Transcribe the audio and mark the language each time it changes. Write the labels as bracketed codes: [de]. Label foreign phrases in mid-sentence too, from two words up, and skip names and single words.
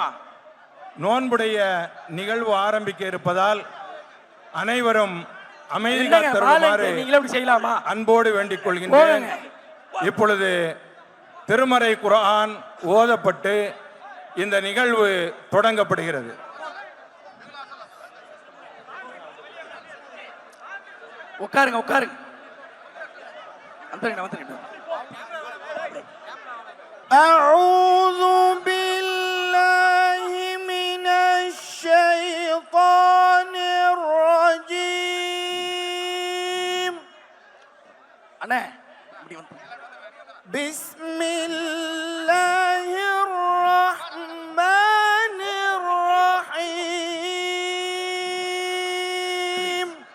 [ta] நோன்புடைய நிகழ்வு ஆரம்பிக்க இருப்பதால் அனைவரும் அமைதி காத்தருமாறு அன்போடு வேண்டிக் கொள்கின்றேன். இப்பொழுது திருமறை குர்ஆன் ஓதப்பட்டு இந்த நிகழ்வு தொடங்கப்படுகிறது. உட்காருங்க. [ar] أعوذ بالله من الشيطان الرجيم. بسم الله الرحمن الرحيم.